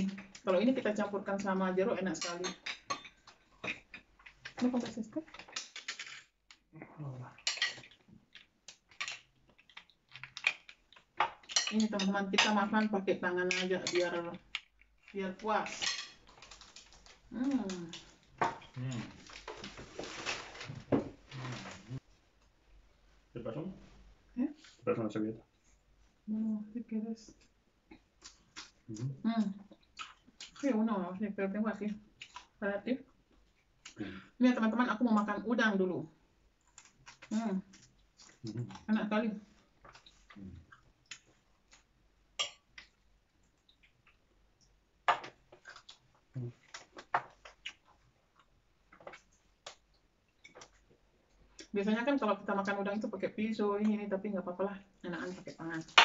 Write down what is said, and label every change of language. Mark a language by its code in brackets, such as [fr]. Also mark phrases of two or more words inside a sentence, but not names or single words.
[id] Kalau ini kita campurkan sama jeruk enak sekali. Ini konsisten. Ini teman-teman, kita makan pakai tangan aja biar puas. [es] ¿Qué pasó? ¿Eh? ¿Qué pasó en la servilleta? No, si quieres. Sí, uno, sí, pero tengo aquí para ti. [id] Ini teman-teman, aku mau makan udang dulu. Enak sekali. Biasanya kan kalau kita makan udang itu pakai pisau ini, tapi nggak apa-apa lah, enakan pakai tangan.